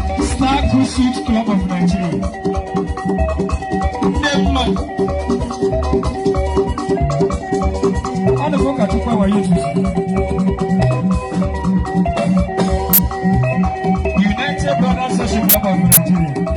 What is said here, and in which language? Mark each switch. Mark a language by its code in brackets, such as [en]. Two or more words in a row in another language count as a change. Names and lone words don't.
[en] Star Cruise Club of Nigeria. [ig] Nne mma. Ọ dị ka ụkọchukwu awa Yesu. [en] United Brothers Social Club of Nigeria.